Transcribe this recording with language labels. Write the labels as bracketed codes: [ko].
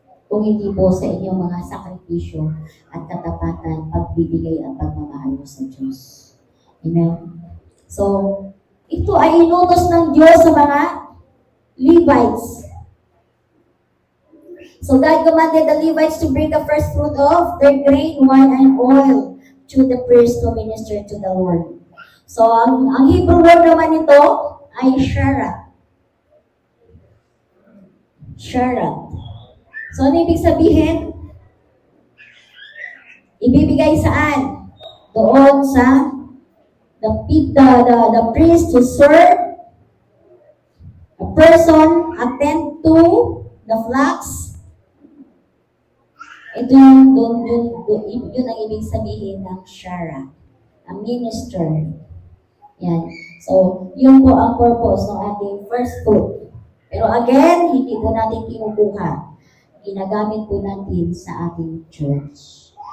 [tl] Kung hindi po sa inyong mga sakripisyo at katapatan, pagbibigay at pagmamahal mo sa Diyos. Amen? So, ito ay inutos ng Diyos sa mga Levites. [en] So, God commanded the Levites to bring the first fruit of their grain, wine, and oil to the priest to minister to the Lord. So, [tl] ang Hebrew word naman ito, ay sharat. Sharat. So, ano ibig sabihin? Ibibigay saan? Doon sa [en] the priest to serve, a person attend to the flocks. [tl] Ito yun ang ibig sabihin ng shara, a minister. Yan. So, yun po ang purpose ng ating first fruit. Pero again, hindi po natin kinukuha. Ginagamit po natin sa ating church.